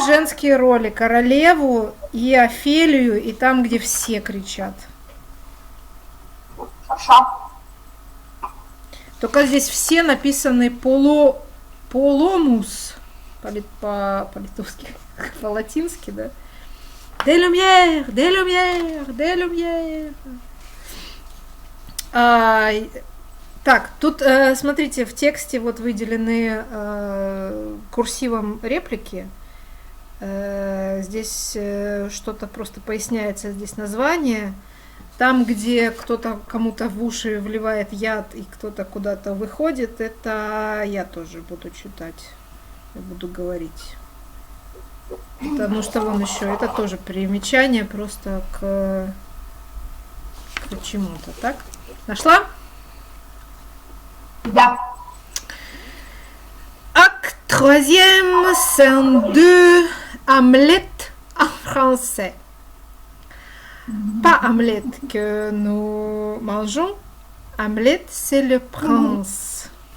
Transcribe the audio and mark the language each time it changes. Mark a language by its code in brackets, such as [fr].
[ru] женские роли. Королеву и Офелию, и там, где все кричат. Хорошо. Только здесь все написаны поломус. По-литовски. По-латински, да? [fr] Des lumières, des lumières, des lumières. [ru] Так, тут, смотрите, в тексте вот выделены курсивом реплики. Здесь что-то просто поясняется, здесь название. Там, где кто-то кому-то в уши вливает яд и кто-то куда-то выходит, это я тоже буду читать, я буду говорить. Потому что вон еще, это тоже примечание просто к чему-то, так? Нашла? Да. [fr] Acte troisième, scène 2, Hamlet en français. Pas Hamlet que nous mangeons. Hamlet, c'est le prince.